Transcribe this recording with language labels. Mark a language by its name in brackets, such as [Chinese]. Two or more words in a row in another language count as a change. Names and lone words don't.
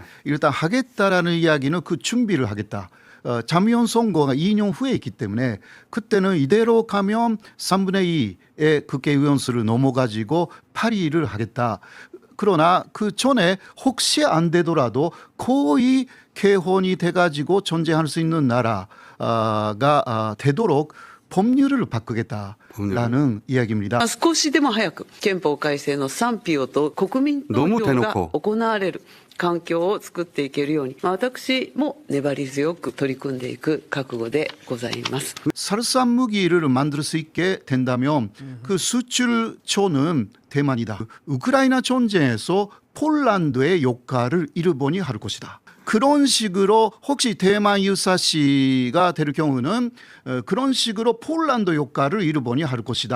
[Korean] 일단 하겠다라는 이야기는 그 준비를 하겠다. 참여원 선거가 2년 후에 있기 때문에 그때는 이대로 가면 3분의 2의 국회의원수를 넘어가지고 8위를 하겠다. 그러나 그 전에 혹시 안 되더라도 거의 개헌이 돼가지고 존재할 수 있는 나라가 되도록 법률을 바꾸겠다라는 이야기입니다. [Japanese] 少しでも早く憲法改正の賛否をと国民投票が行われる環境を作っていけるように、私も粘り強く取り組んでいく覚悟でございます。 [Korean] 살상 무기를 만들 수 있게 된다면 그 수출처는 대만이다. 우크라이나 전쟁에서 폴란드의 역할을 일본이 할 것이다. 그런 식으로 혹시 대만 유사시가 될 경우는 그런 식으로 폴란드 역할을 일본이 할 것이다.